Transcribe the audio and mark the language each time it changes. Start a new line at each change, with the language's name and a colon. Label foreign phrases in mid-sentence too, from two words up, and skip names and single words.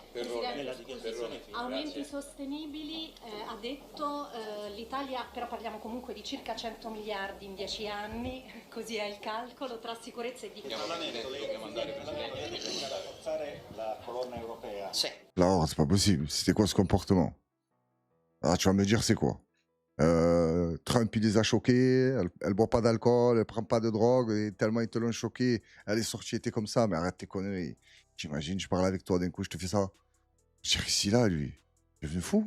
Italian: Aumenti sostenibili, ha detto l'Italia, però parliamo comunque di circa 100 miliardi in 10 anni, così è il calcolo tra sicurezza e difesa. Il Parlamento dobbiamo andare a rafforzare la colonna europea. Sì.
French: Là, c'est pas possible. C'était quoi ce comportement? Ah, tu vas me dire c'est quoi? Trump, il les a choqués, elle boit pas d'alcool, elle prend pas de drogue, et tellement ils te l'ont choqué, elle est sortie, elle était comme ça, mais arrête tes conneries. T'imagines, je parle avec toi, d'un coup, je te fais ça. Je dirais, si là, lui, il est devenu fou?